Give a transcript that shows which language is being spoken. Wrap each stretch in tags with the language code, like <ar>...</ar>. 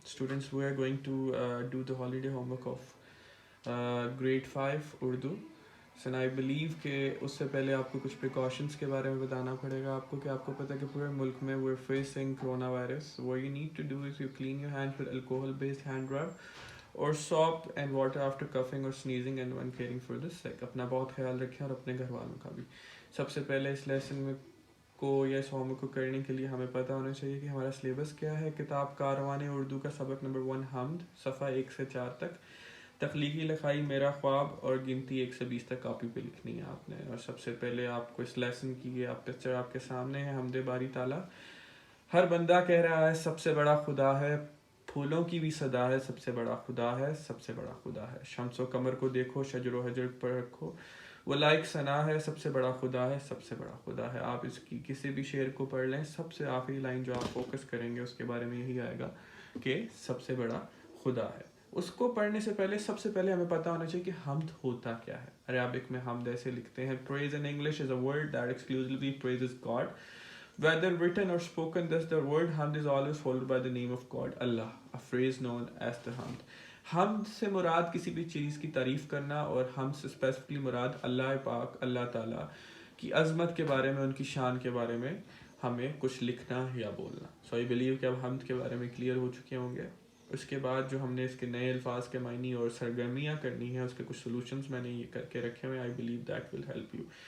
<en>Students, we are going to do the holiday homework of grade 5 Urdu. So I believe</en> <ur>کہ اس سے پہلے آپ کو کچھ precautions کے بارے میں بتانا پڑے گا آپ کو کہ آپ کو پتہ ہے کہ پورے ملک میں</ur> <en>we're facing coronavirus. What you need to do is you clean your hands with alcohol based hand rub or soap and water after coughing or sneezing and when caring for the sick.</en> <ur>اپنا بہت خیال رکھیں اور اپنے گھر والوں کا بھی. سب سے پہلے اس لیسن میں کو یا اس ہوم ورک کو کرنے کے لیے ہمیں پتہ ہونا چاہیے کہ ہمارا سلیبس کیا ہے. کتاب کاروان اردو کا سبق نمبر 1 حمد صفحہ 1 سے 4 تک. تخلیقی لکھائی میرا خواب اور گنتی 1 سے 20 تک کاپی پہ لکھنی ہے آپ نے. اور سب سے پہلے آپ کو اس لیسن کی پکچر آپ کے سامنے ہے. حمد باری تعالیٰ. ہر بندہ کہہ رہا ہے سب سے بڑا خدا ہے, پھولوں کی بھی صدا ہے سب سے بڑا خدا ہے, سب سے بڑا خدا ہے. شمس و قمر کو دیکھو شجر و حجر پر رکھو, وہ لائق ثنا ہے سب سے بڑا خدا ہے, سب سے بڑا خدا ہے. آپ اس کی کسی بھی شعر کو پڑھ لیں, سب سے آخری لائن جو آپ فوکس کریں گے اس کے بارے میں یہی آئے گا کہ سب سے بڑا خدا ہے. اس کو پڑھنے سے پہلے سب سے پہلے ہمیں پتہ ہونا چاہیے کہ حمد ہوتا کیا ہے. عربک میں حمد ایسے لکھتے ہیں,</ur> <en>praise in English is a word that exclusively praises God. Whether written or spoken, thus the word hamd is always followed by the name of God, Allah, a phrase known as the hamd.</en> <ur>حمد سے مراد کسی بھی چیز کی تعریف کرنا, اور حمد سے اسپیسیفکلی مراد اللہ پاک اللہ تعالیٰ کی عظمت کے بارے میں, ان کی شان کے بارے میں ہمیں کچھ لکھنا یا بولنا.</ur> <en>so I believe</en> <ur>کہ اب حمد کے بارے میں کلیئر ہو چکے ہوں گے. اس کے بعد جو ہم نے اس کے نئے الفاظ کے معنی اور سرگرمیاں کرنی ہیں, اس کے کچھ سولوشنز میں نے یہ کر کے رکھے ہوئے.</ur> <en>I believe that will help you.</en>